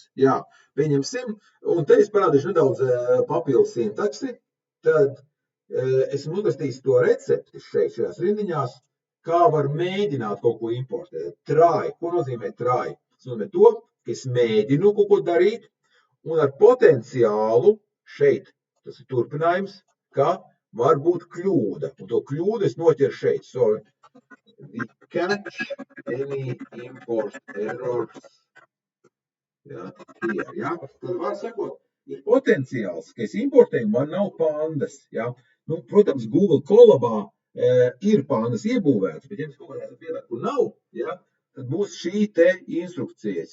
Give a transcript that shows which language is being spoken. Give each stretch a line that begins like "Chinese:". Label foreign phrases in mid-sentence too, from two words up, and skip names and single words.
Latvian: Jā, pieņemsim, un te es parādīšu nedaudz papildus sintaksi, tad esmu uzrakstījis to recepti šajās rindiņās, kā var mēģināt kaut ko importēt. Try. Ko nozīmē try? Tas nozīmē to, ka es mēģinu kaut ko darīt, un ar potenciālu šeit, tas ir turpinājums, ka var būt kļūda. Un to kļūdu es noķeru šeit.
English: So, we catch any import errors.
Latvian: Jā, here, jā. Tad var sakot, ir potenciāls, ka es importēju, man nav pandas. Jā. Nu, protams, Google Colabā ir pandas iebūvētas, bet ja jums kaut kādā vietā, kur nav, jā, tad būs šī te instrukcijas.